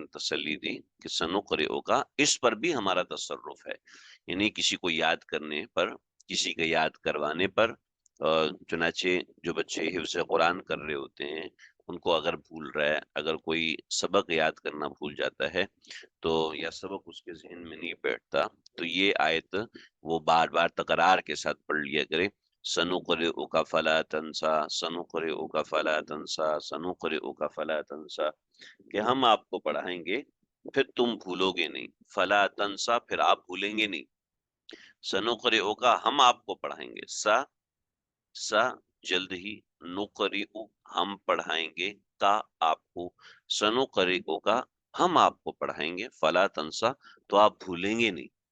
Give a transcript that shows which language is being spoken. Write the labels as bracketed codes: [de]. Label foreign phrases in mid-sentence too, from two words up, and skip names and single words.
[ur] تسلی دی کہ سنقرئک، اس پر بھی ہمارا تصرف ہے، یعنی کسی کو یاد کرنے پر، کسی کا یاد کروانے پر، چنانچہ جو بچے حفظ قرآن کر رہے ہوتے ہیں ان کو اگر بھول رہا ہے، اگر کوئی سبق یاد کرنا بھول جاتا ہے تو، یا سبق اس کے ذہن میں نہیں بیٹھتا، تو یہ آیت وہ بار بار تکرار کے ساتھ پڑھ لیا کرے، [ar] سنقرئك فلا تنسى، سنقرئك فلا تنسى، سنقرئك فلا تنسى, सनुक़रिउक फला तंसा, [ur] کہ ہم آپ کو پڑھائیں گے پھر تم بھولو گے نہیں, [ar] فلا تنسى [ur] پھر آپ بھولیں گے نہیں، سنقرئک ہم آپ کو پڑھائیں گے, سَ جلد ہی، نقرئ ہم پڑھائیں گے، کَ آپ کو، سنقرئک ہم آپ کو پڑھائیں گے, [ar] فلا تنسى [ur] تو آپ بھولیں گے نہیں.